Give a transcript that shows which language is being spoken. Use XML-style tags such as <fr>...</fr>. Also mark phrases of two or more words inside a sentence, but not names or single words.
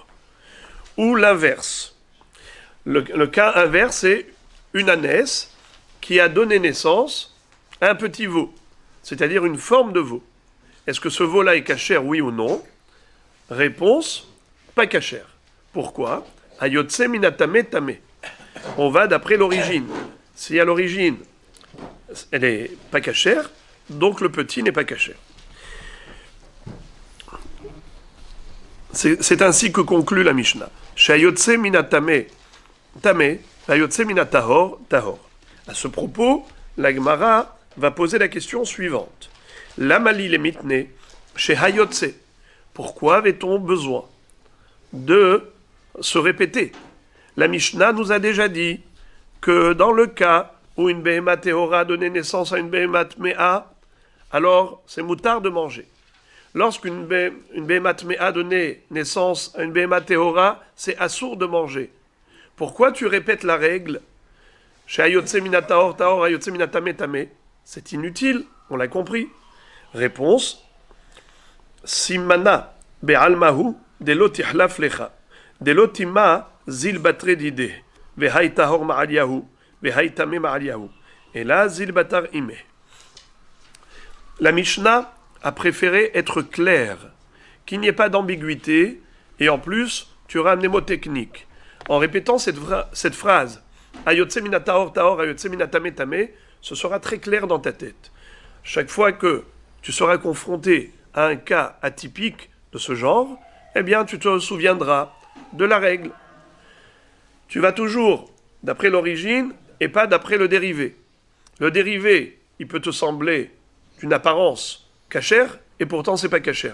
<fr>Ou l'inverse. Le cas inverse, c'est une ânesse qui a donné naissance à un petit veau, c'est-à-dire une forme de veau. Est-ce que ce veau-là est cachère, oui ou non? Réponse, pas cachère. Pourquoi?</fr> <he>היוצא מן הטמא טמא.</he> <fr>On va d'après l'origine. Si à l'origine, elle n'est pas cachère, donc le petit n'est pas cachère. C'est ainsi que conclut la Mishnah.</fr> <he>שהיוצא מן הטמא טמא, היוצא מן הטהור טהור.</he> <fr>À ce propos, la Gemara va poser la question suivante.</fr> <arc>למה לי למיתני,</arc> <fr>chez hayotse. Pourquoi avait-on besoin de se répéter? La Mishnah nous a déjà dit que dans le cas où une</fr> <he>behema tehora</he> <fr>a donné naissance à une</fr> <he>behema tmea,</he> <fr>alors c'est moutard de manger. Lorsqu'une</fr> <he>behema tmea</he> <fr>a donné naissance à une</fr> <he>behema tehora,</he> <fr>c'est assour de manger. Pourquoi tu répètes la règle? C'est inutile, on l'a compris. Réponse,</fr> <arc>סימנא בעלמא הוא דלא תיחלף לך, דלא תימא זיל בתר דידה, והאי טהור מעליא הוא, והאי טמא מעליא הוא.</arc> <fr>Et là,</fr> <arc>זיל בתר אימא.</arc> <fr>La Mishnah a préféré être claire, qu'il n'y ait pas d'ambiguïté, et en plus, tu auras un mnémotechnique. En répétant cette phrase,</fr> <he>היוצא מן הטהור טהור, היוצא מן הטמא טמא,</he> <fr>ce sera très clair dans ta tête. Chaque fois que tu seras confronté à un cas atypique de ce genre, eh bien, tu te souviendras de la règle. Tu vas toujours d'après l'origine et pas d'après le dérivé. Le dérivé, il peut te sembler d'une apparence cachère, et pourtant c'est pas cachère.</fr>